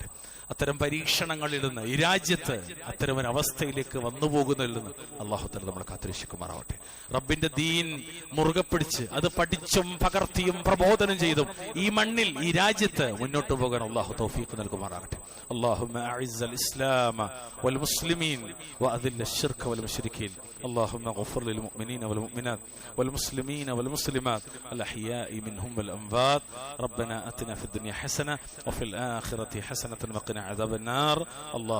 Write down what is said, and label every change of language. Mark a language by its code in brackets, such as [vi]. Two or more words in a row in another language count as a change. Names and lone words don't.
[ml] അത്തരം പരീക്ഷണങ്ങളിൽ നിന്ന്, ഈ രാജ്യത്ത് അത്തരം ഒരു അവസ്ഥയിലേക്ക് വന്നുപോകുന്നതിൽ നിന്ന് [ar] الله تعالى [ml] നമ്മളെ കാത്തുരക്ഷിക്കുമാറാവട്ടെ. റബ്ബിന്റെ ദീൻ മുറുകെ പിടിച്ച് അത് പഠിച്ചും പകർത്തിയും പ്രബോധനം ചെയ്തും ഈ മണ്ണിൽ, ഈ രാജ്യത്ത് മുന്നോട്ട് പോകാൻ അള്ളാഹു തൗഫീഖ് നൽകുമാറാകട്ടെ. [ar] اللهم أعز الإسلام والمسلمين وأذل الشرك والمشركين. اللهم اغفر للمؤمنين والمؤمنات والمسلمين والمسلمات الأحياء منهم والأموات. ربنا آتنا في الدنيا حسنة وفي الآخرة حسنة وقنا عذاب النار.